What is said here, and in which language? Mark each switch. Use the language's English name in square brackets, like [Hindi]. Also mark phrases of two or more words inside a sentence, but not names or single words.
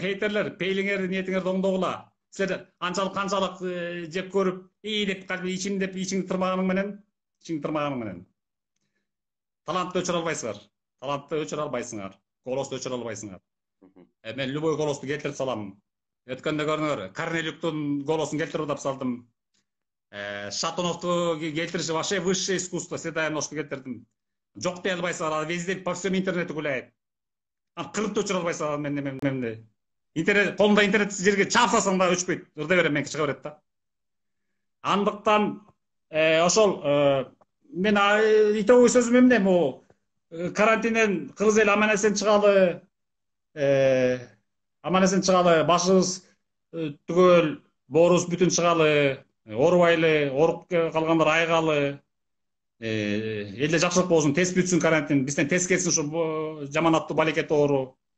[Kyrgyz] Хейтерлер, пейлиңерди, ниетиңерди оңдогула. Силер канчалык жеп көрүп, деп ичим деп ичиңди тырмаганың менен, талантты өчүрө албайсыңар. Голосду өчүрө албайсыңар. Мен любой голосду келтирип салам. Өткөндө көрүңөр, Корнелюктун голосун келтирип атып салдым. Шатуновду келтириши [Russian] вообще высшее искусство, [Kyrgyz] Седая ножку келтирдим. Жок дей албайсыңар, [Russian] везде по всем интернету гуляет. [Kyrgyz] Кырып өчүрө албайсыңар менде. Интернет, колунда интернет жерге чапсасаң да өчпөйт. Ырда берем, мен чыга берет да. Андыктан ошол мен итогой сөзүм эмне, могу карантинден кыргыз эл аман-эсен чыгалы, башыбыз түгөл, боорубуз бүтүн чыгалы, оорубайлы, ооруп калгандар айыгалы, элде жакшылык болсун, тез бүтсүн карантин, бизден тез кетсин ушу жаман аттуу балекет оору.